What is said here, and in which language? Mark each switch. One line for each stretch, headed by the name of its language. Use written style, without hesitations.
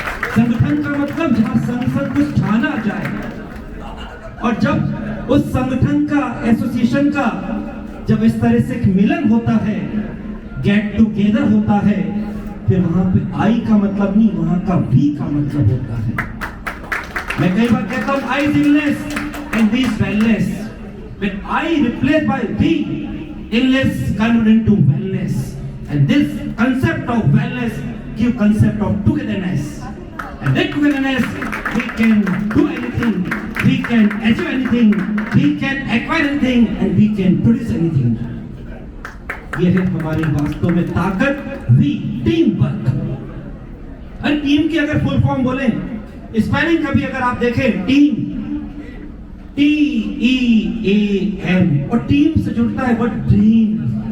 Hindi: संगठन का मतलब जहां संसद कुछ ठाना जाए, और जब उस संगठन का, एसोसिएशन का जब इस तरह से एक मिलन होता है, गेट टुगेदर होता है, फिर वहां पे आई का मतलब नहीं, वहां का वी का मतलब होता है। मैं कई बार कहता हूं
English: I is illness and we is wellness. When I replaced by we, illness converted into wellness. And this concept of wellness give concept of togetherness. And that togetherness, we can do anything, we can achieve anything, we can acquire anything, and we can produce anything.
Hindi: ये है हमारी वास्तव में ताकत, we team work. और team की अगर full form बोले, स्पेलिंग कभी अगर आप देखें, टीम TEAM, और टीम से जुड़ता है वर्ड ड्रीम।